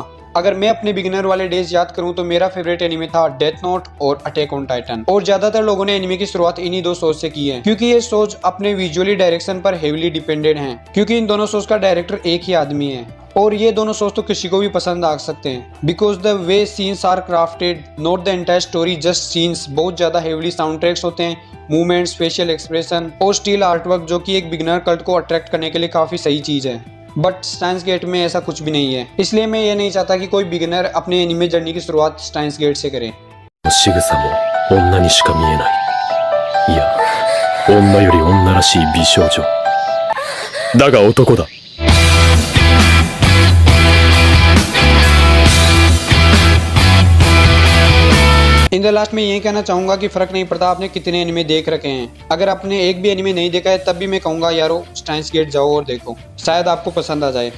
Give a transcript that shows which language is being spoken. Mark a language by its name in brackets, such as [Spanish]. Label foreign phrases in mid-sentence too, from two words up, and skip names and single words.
[Hindi] अगर मैं अपने बिगिनर वाले डेज याद करूं तो मेरा फेवरेट एनिमे था डेथ नोट और अटैक ऑन टाइटन, और ज्यादातर लोगों ने एनिमे की शुरुआत इन्हीं 2 शोज से की है, क्योंकि ये शोज अपने [English] visually direction [Hindi] पर [English] heavily dependent [Hindi] हैं, क्योंकि इन दोनों शोज का डायरेक्टर एक ही आदमी है। और ये दोनों शोज तो किसी को भी पसंद आ सकते हैं, [English] because the way scenes are crafted, not the entire story, just scenes. [Hindi] बहुत ज्यादा [English] heavily soundtracks [Hindi] होते हैं, मूवमेंट्स, [English] facial expression [Hindi] और [English] still artwork, [Hindi] जो कि एक [English] beginner cult [Hindi] को अट्रैक्ट करने के लिए काफी सही चीज है। बट स्टाइन्स गेट में ऐसा कुछ भी नहीं है, इसलिए मैं ये नहीं चाहता कि कोई बिगिनर अपने [English] anime journey [Hindi] की शुरुआत स्टाइन्स गेट से करे। [Japanese] 仕草も女にしか見えない。いや、女より女らしい美少女。だが男だ。 [English] in the last [Hindi] में यही कहना चाहूंगा कि फर्क नहीं पड़ता आपने कितने एनिमे देख रखे हैं। अगर आपने एक भी एनिमे नहीं देखा है तब भी मैं कहूंगा यारो स्टाइन्स गेट जाओ और देखो, शायद आपको पसंद आ जाए।